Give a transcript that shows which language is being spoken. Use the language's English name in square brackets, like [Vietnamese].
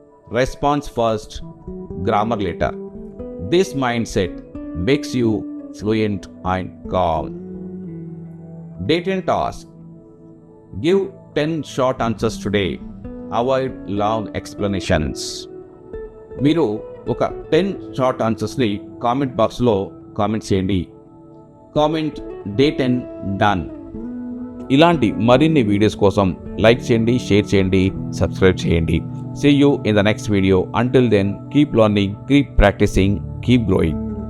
[English] Response first, grammar later. This mindset makes you fluent and calm. Day 10 task. Give 10 short answers today. Avoid long explanations. [Telugu] మీరు ఒక 10 short ఆన్సర్స్ని comment బాక్స్లో comment చేయండి. [English] Comment day 10 done. [Telugu] ఇలాంటి మరిన్ని videos కోసం like చేయండి, share చేయండి, subscribe చేయండి. See you in the next video. Until then, keep learning, keep practicing, keep growing.